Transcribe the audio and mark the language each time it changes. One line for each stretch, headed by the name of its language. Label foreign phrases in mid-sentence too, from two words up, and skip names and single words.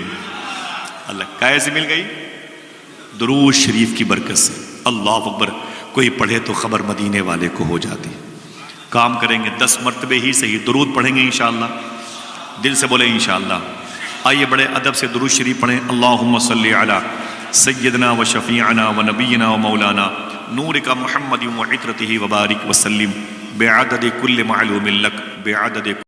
Urdu: اللہ کیسے مل گئی؟ درود شریف کی برکت سے.
Arabic: اللہ اکبر.
Urdu: کوئی پڑھے تو خبر مدینے والے کو ہو جاتی. کام کریں گے 10 مرتبے ہی صحیح درود پڑھیں گے انشاءاللہ. دل سے بولے انشاءاللہ. آئیے بڑے ادب سے درود شریف پڑھیں.
Arabic: اللہم صلی علی سیدنا و شفیعنا و نبینا و مولانا نورک محمد و عطرتہ و بارک وسلم بعدد کل معلوم لک بعدد